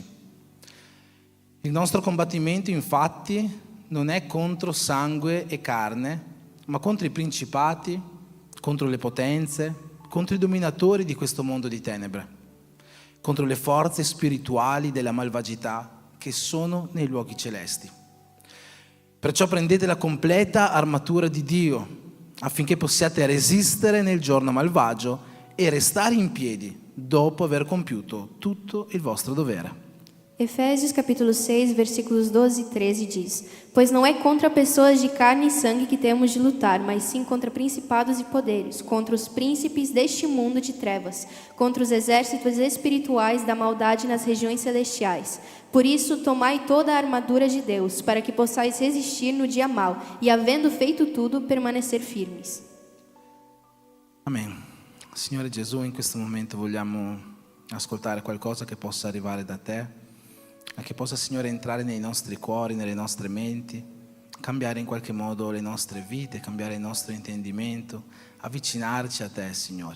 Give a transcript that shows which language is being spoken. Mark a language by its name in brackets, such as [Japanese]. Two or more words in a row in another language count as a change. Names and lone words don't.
[Italian] Il nostro combattimento infatti non è contro sangue e carne, ma contro i principati, contro le potenze, contro i dominatori di questo mondo di tenebre, contro le forze spirituali della malvagità che sono nei luoghi celesti. Perciò prendete la completa armatura di Dio, affinché possiate resistere nel giorno malvagio e restare in piedi dopo aver compiuto tutto il vostro dovere. [Portuguese] Efésios capítulo 6, versículos 12 e 13 diz: Pois não é contra pessoas de carne e sangue que temos de lutar, mas sim contra principados e poderes, contra os príncipes deste mundo de trevas, contra os exércitos espirituais da maldade nas regiões celestiais. Por isso, tomai toda a armadura de Deus, para que possais resistir no dia mau, e havendo feito tudo, permanecer firmes. Amen. [Italian] Signore Gesù, in questo momento vogliamo ascoltare qualcosa che possa arrivare da te, e che possa, Signore, entrare nei nostri cuori, nelle nostre menti, cambiare in qualche modo le nostre vite, cambiare il nostro intendimento, avvicinarci a te, Signore.